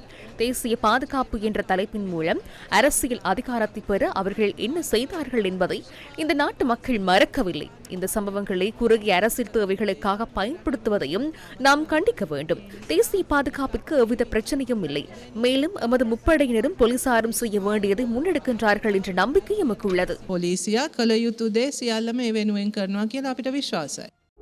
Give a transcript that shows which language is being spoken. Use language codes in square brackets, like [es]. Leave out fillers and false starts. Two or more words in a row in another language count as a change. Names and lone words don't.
[ta] தேசிய பாதுகாப்பு என்ற தலைப்பின் மூலம் அரசியல் அதிகாரத்தை பெற அவர்கள் என்ன செய்தார்கள் என்பதை இந்த நாட்டு மக்கள் மறக்கவில்லை. இந்த சம்பவங்களை குறுகிய அரசியல் தேவைகளுக்காக பயன்படுத்துவதையும் நாம் கண்டிக்க வேண்டும். தேசிய பாதுகாப்பிற்கு எவ்வித பிரச்சனையும் இல்லை. மேலும் எமது முப்படையினரும் போலீசாரும் செய்ய வேண்டியதை முன்னெடுக்கின்றார்கள் என்ற நம்பிக்கை எமக்கு உள்ளது. [si] පොලිසියා කළ යුතු දේ සියල්ලම ඒ වෙනුවෙන් කරනවා කියලා අපිට විශ්වාසයි.